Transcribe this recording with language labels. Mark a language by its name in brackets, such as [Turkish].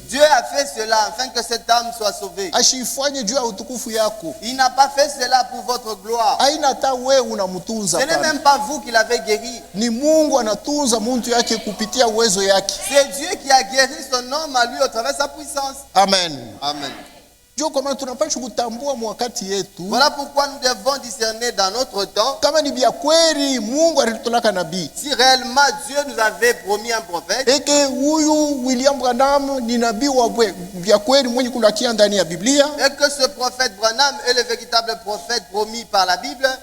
[French] Dieu a fait cela afin que cette âme soit sauvée. [Swahili] Ashiifanye juu ya utukufu yako. [French] Il n'a pas fait cela pour votre gloire. [Swahili] Haina hata wewe unamtunza [French] Ce n'est [Swahili] pale. [French] même pas vous qui l'avez guéri. [Swahili] Ni Mungu anatunza mtu yake kupitia uwezo yake. [French] C'est Dieu qui a guéri son homme à lui au travers de sa puissance. Amen. Amen. [Swahili] Juu kama tunapaswa kutambua mwakati yetu. [French] Voilà pourquoi nous devons discerner dans notre temps. [Swahili] Kama ni bia kweli Mungu alitulaka nabii. [French] Si réellement Dieu nous avait promis un prophète, [Swahili] Eke huyu William Branham ni nabii wa bia kweli mwenye kulakia ndani ya Biblia. [French] et que ce prophète Branham est le véritable prophète promis par la Bible,